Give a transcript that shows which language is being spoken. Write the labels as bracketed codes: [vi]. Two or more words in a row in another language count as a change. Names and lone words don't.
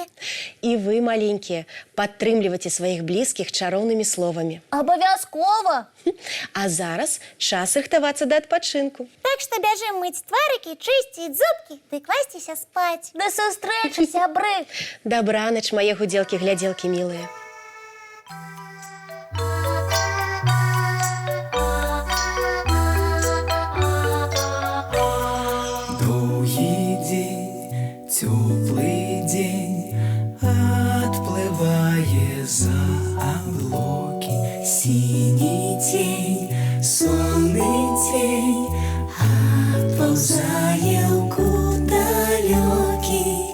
[be] І вы, маленькія, падтрымлівайце сваіх блізкіх чароўнымі словамі. Абавязкова. А зараз час рыхтавацца да адпачынку. Так што бяжым мыць тварыкі, чысціць зубкі ды класціся спаць. Да сустрэчы, сябры. Дабранач, мае гудзелкі-глядзелкі мілыя. [ru] Теплый день отплывая за облаки, синий тень, сонный тень отползая в далекий.